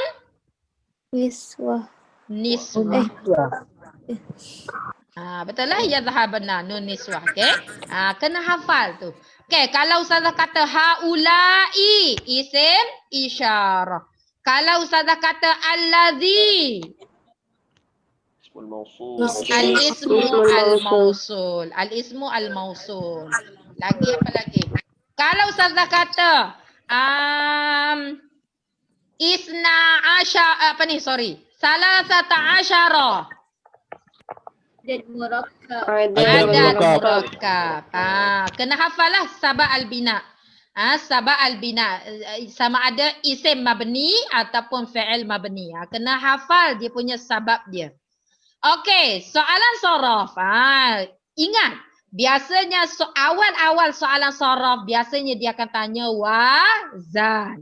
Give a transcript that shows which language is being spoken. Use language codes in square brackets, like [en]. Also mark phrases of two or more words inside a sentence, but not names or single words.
[ms] Niswah. Betul lah [ar] يذهبن نون النسوة. [ms] Okey. Kena hafal tu. Okey, kalau ustazah kata [ar] هؤلاء اسم إشارة. [ms] Kalau ustazah kata [ar] الذي الاسم الموصول. الاسم الموصول. [ms] Lagi apa lagi? Kalau ustazah kata [ar] اثنا عشر [ms] apa nih? Sorry. [ar] ثلاثة عشر. [ms] Dan murakkab. Adat murakkab. murakkab. Kena hafal lah [ar] سبب البناء. سبب البناء. [ms] Sama ada [ar] اسم مبني [ms] ataupun [ar] فعل مبني. [ms] Kena hafal dia punya sabab dia. Okey, soalan sorof. Ingat, biasanya awal-awal soalan sorof biasanya dia akan tanya wazan.